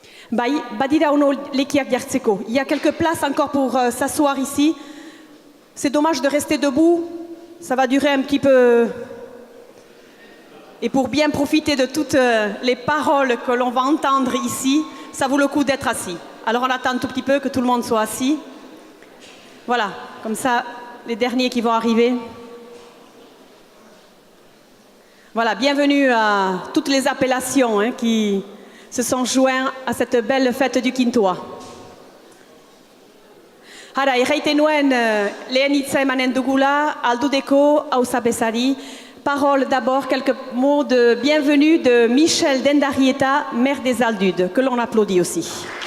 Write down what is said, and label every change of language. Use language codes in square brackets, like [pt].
[eu] Bai, badira ono lekiak jartzeko. [fr] Il y a quelques places encore pour s'asseoir ici. C'est dommage de rester debout, ça va durer un petit peu. Et pour bien profiter de toutes les paroles que l'on va entendre ici, ça vaut le coup d'être assis. Alors on attend un tout petit peu que tout le monde soit assis. Voilà, comme ça, les derniers qui vont arriver. Voilà, bienvenue à toutes les appellations qui se sont joints à cette belle fête du Kintoa. [eu] Hara, erraiten nuen lehen hitza emanen dugula, aldudeko auzapezari. [fr] Parole d'abord, quelques mots de bienvenue de Michel Dendarieta, maire des Aldudes, que l'on applaudit aussi.